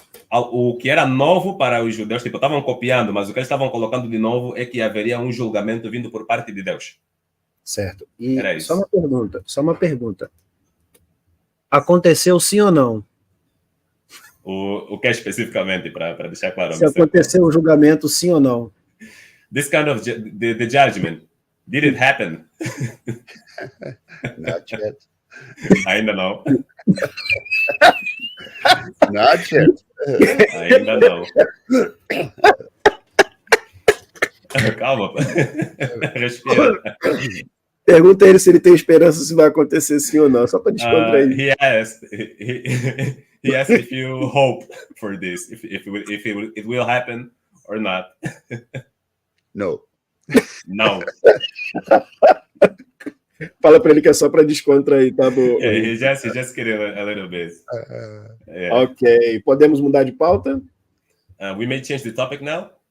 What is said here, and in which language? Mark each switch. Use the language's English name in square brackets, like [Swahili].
[Portuguese] O que era novo para os judeus, tipo, estavam copiando, mas o que eles estavam colocando de novo é que haveria um julgamento vindo por parte de Deus. Certo. E era isso. Só uma pergunta. Aconteceu sim ou não? O que é especificamente, para deixar claro? Se aconteceu o julgamento sim ou não? [English] This kind of the judgment, did it happen? Not yet. [Portuguese] Ainda não. [English] Not yet. [Portuguese] Ainda não. Calma. Respira. Pergunta ele se ele tem esperança se vai acontecer sim ou não, só para descontrair. [English] He asked if you hope for this, if it will happen or not. No. [Portuguese] Não. Fala para ele que é só para descontrair, tá bom? [English] Yeah, he just kidding a little bit. [Portuguese] Yeah. Ok, podemos mudar de pauta? [English] We may change the topic now?